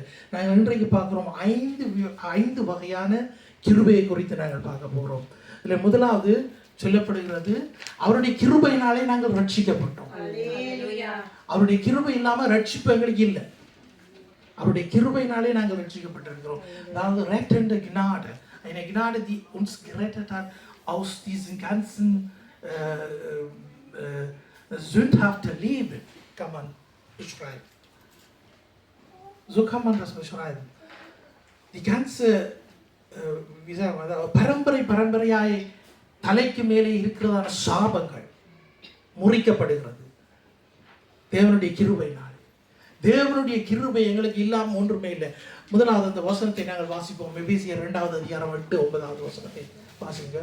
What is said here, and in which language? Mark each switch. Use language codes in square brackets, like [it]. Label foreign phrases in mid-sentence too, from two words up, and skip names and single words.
[ta] நாங்கள் இன்றைக்கு பார்க்குறோம் 5 வகையான கிருபையை குறித்து நாங்கள் பார்க்க போகிறோம். இதில் முதலாவது சொல்லப்படுகிறது, அவருடைய கிருபையினாலே நாங்கள் ரட்சிக்கப்பட்டோம். அவருடைய கிருபை இல்லாமல் ரட்சிப்பு எங்களுக்கு இல்லை. அவருடைய கிருபையினாலே நாங்கள் ரட்சிக்கப்பட்டிருக்கிறோம். [de] அதாவது rettende Gnade, eine Gnade, die uns gerettet hat aus diesem ganzen sündhaften Leben, kann man beschreiben. So kann man das beschreiben. Die ganze, wie sagen wir, [ta] பரம்பரையாய் தலைக்கு மேலே இருக்கிறதான சாபங்கள் முறிக்கப்படுகிறது தேவனுடைய கிருபையினால். தேவனுடைய கிருபை எங்களுக்கு இல்லாமல் ஒன்றுமே இல்லை. முதலாவது அந்த வசனத்தை நாங்கள் வாசிப்போம். எபேசியர் 2வது அதிகாரம் 8-9வது வசனத்தை வாசிங்க.